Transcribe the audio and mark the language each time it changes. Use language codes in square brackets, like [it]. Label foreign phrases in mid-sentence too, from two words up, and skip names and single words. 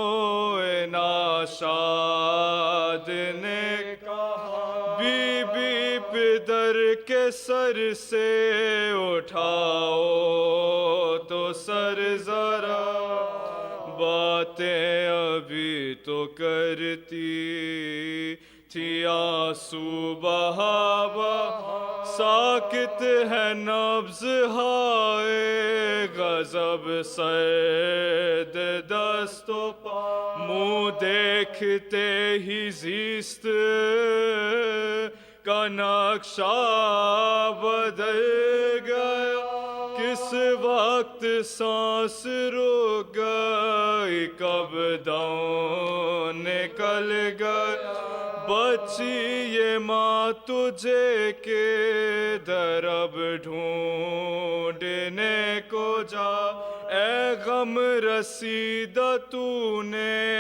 [ur] ناشاد نے کہا، بی بی پدر کے سر سے اٹھاؤ تو سر ذرا، باتیں ابھی تو کرتی تھی آنسو بہا بہا، ساکت ہے نبض ہائے غضب سرد دست و پا، منہ دیکھتے ہی زیست کا نقشہ بدل گیا، کس وقت سانس رک گئی، کب دم نکل گیا، بچی یہ ماں تجھے کے درب ڈھونڈنے کو جا، اے غم رسیدہ تو نے